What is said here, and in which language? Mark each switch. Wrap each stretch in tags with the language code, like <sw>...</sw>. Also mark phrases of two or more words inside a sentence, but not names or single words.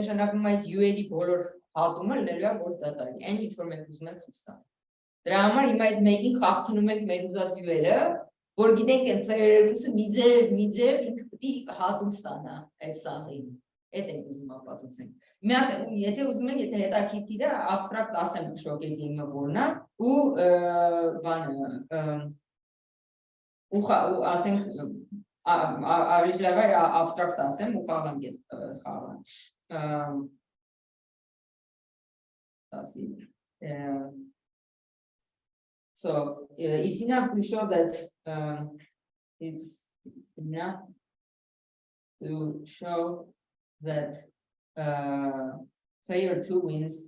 <hy>նշանակում է այս U-երի բոլոր հատումը լինելու է ոչ դատարկ, այն ինչ որ մենք ուզում ենք ցույց տալ։ Դրա համար հիմա այս մեկին խաղցնում ենք մեր ուզած U-երը, որ գիտենք այն player 2-ը մի ձև ինքը պետք է հատում ստանա այդ սաղին։ Այդ ենք ուզում ապացուցենք։ Մի հատ եթե ուզում եք, եթե հետաքրքիր է, abstract ասեմ շոկե գեյմը որն է ու բանը ու ասենք</hy> <en>original abstract</en> <hy>ասեմ ու խաղանք այդ խաղը։</hy> <en>So it's enough to show that it's enough to show that player 2 wins.</en>